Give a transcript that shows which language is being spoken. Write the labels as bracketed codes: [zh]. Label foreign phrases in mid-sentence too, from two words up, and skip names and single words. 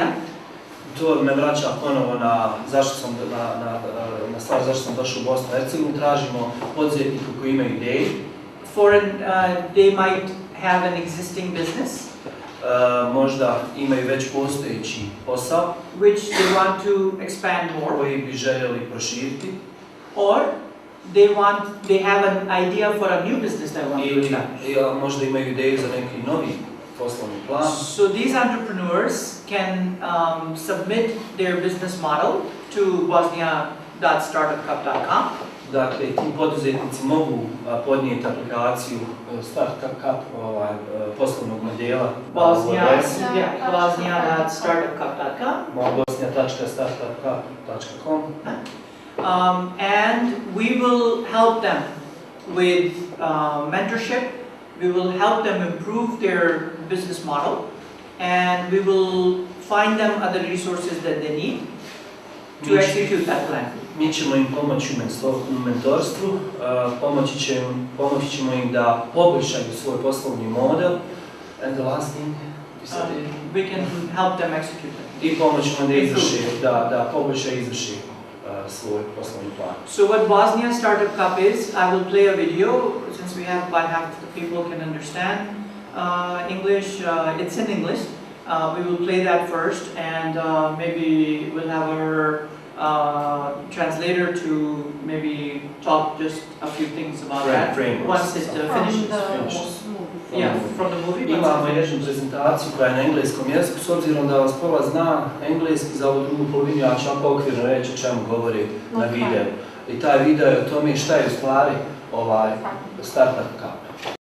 [bs] To me vraća ponovo na zašto sam došao u Bosnu i Hercegovinu. Tražimo poduzetnike koji imaju ideje. [en] They might have an existing business. [bs] Možda imaju već postojeći posao. [en] Which they want to expand more. [bs] Koji bi željeli proširiti. [en] Or they have an idea for a new business they want to establish. [bs] Ili možda imaju ideju za neki novi poslovni plan. [en] So these entrepreneurs can submit their business model to bosnia.startupcup.com. [bs] Dakle, ti poduzetnici mogu podnijeti aplikaciju StartUp Cup poslovnog modela. Bosnia.startupcup.com. Bosnia.startupcup.com. [en] And we will help them with mentorship. We will help them improve their business model, and we will find them other resources that they need to execute that plan. [bs] Mi ćemo im pomoći u mentorstvu, pomoći ćemo im da poboljšaju svoj poslovni model. [en] And the last thing, we can help them execute it. [bs] I pomoći ćemo da poboljšaju i izvrši svoj poslovni plan. [en] So what Bosnia StartUp Cup is, I will play a video, since we have about half of the people can understand English, it's in English. We will play that first, and maybe we'll have our translator to maybe talk just a few things about that once it finishes. Yeah, from the movie. [bs] Imamo jednu prezentaciju koja je na engleskom jeziku, s obzirom da vas pola zna engleski, za ovu drugu polovinu ja ću vam okvirno reći o čemu govori na videu. I taj video je o tome šta je u stvari Startup Cup.